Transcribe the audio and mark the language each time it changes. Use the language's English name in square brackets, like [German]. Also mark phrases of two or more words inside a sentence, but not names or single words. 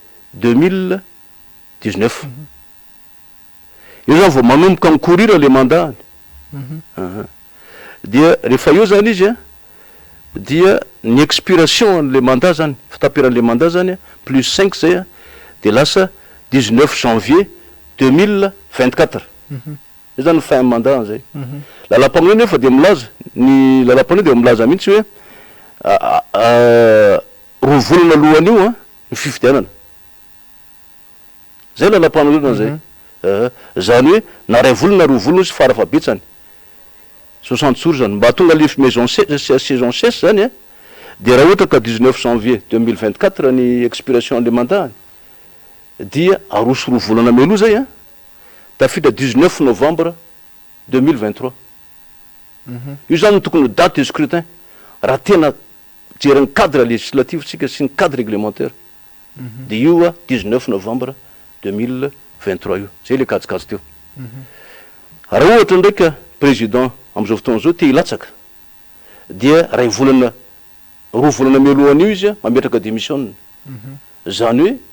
[Malagasy] 2019 io zany vao manomboka micourir [French] le mandat [Malagasy] dia rehefa eo zany izy dia ny [French] expiration le mandat [Malagasy] zany fitapiran' [French] le mandat [Malagasy] zany plus 5 zay de lasa 19 janvier 2024 io zany [French] fin mandat [Malagasy] zay lalam-pamonina nefa de milaza ny lalam-pamonina de milaza mihitsy hoe roa volana alohan'io ny fifidianana zay lalam-pamonina zay zany hoe na ray volana roa volana izy farafabetsany 60 jours zany mba tonga le [French] maison saison sèche [Malagasy] zany de raha ohatra ka 19 janvier 2024 ny [French] expiration le mandat [Malagasy] dia aroso roa volana meloa zay tafidra 19 novembre 2023 io zany tokony [French] date de scrutin [Malagasy] raha tena jeriny [French] cadre législatif [Malagasy] tsika sy ny [French] cadre réglementaire [Malagasy] de io 19 novembre 2023 io zay le kajikajo teo raha ohatra ndraika président am'izao fotoana zao te hilatsaka dia ray volana roa volana mialohan'io izy mametraka démission zany hoe